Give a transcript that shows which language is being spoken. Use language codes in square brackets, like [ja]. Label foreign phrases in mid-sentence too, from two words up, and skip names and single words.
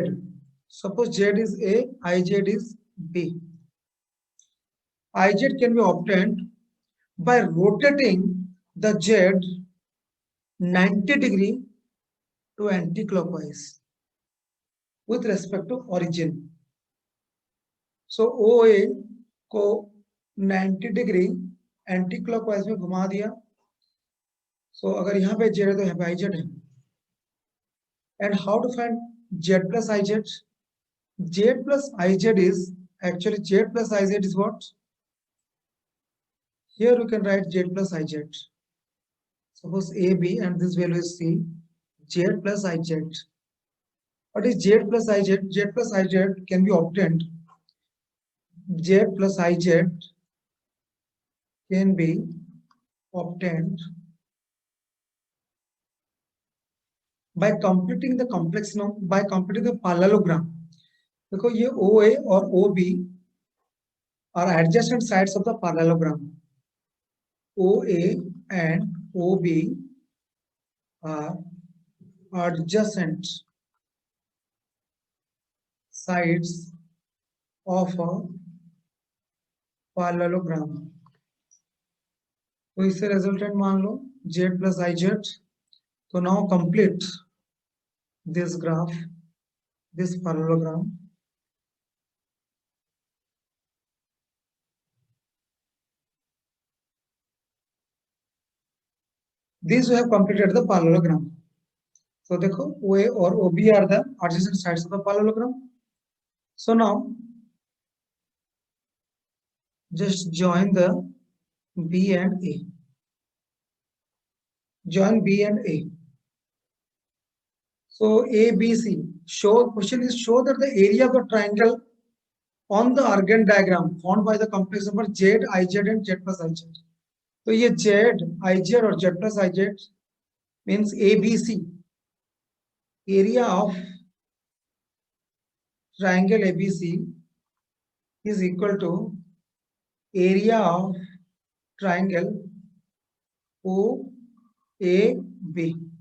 [en] Suppose z is A, iz is B. Iz can be obtained by rotating the z 90 degree to anti-clockwise with respect to origin. [hi] So OA को 90 डिग्री [en] anti clockwise [hi] में घुमा दिया. सो अगर यहाँ पे z है तो यहाँ पे iz है. [en] and how to find z plus iz? Z plus iz is actually z plus iz is what? Here you can write z plus iz. Suppose A, B and this value is C. Z plus iz. What is z plus iz? Z plus iz can be obtained. Z plus iz can be obtained by completing the complex number, by completing the parallelogram. [hi] देखो ये OA और [en] OB are adjacent sides of the parallelogram. OA and OB are adjacent sides of a parallelogram. [hi] तो इससे resultant मान लो [en] z plus iz. So now complete this graph, this parallelogram. These we have completed the parallelogram. So [hi] देखो OA और [en] OB are the adjacent sides of the parallelogram. So now just join the B and A. Join B and A. So A, B, C. Question is show that the area of the triangle on the Argand diagram formed by the complex number Z, IZ and Z plus IZ. So ये Z, IZ और Z plus IZ means ABC. Area of triangle ABC is equal to area of triangle OAB.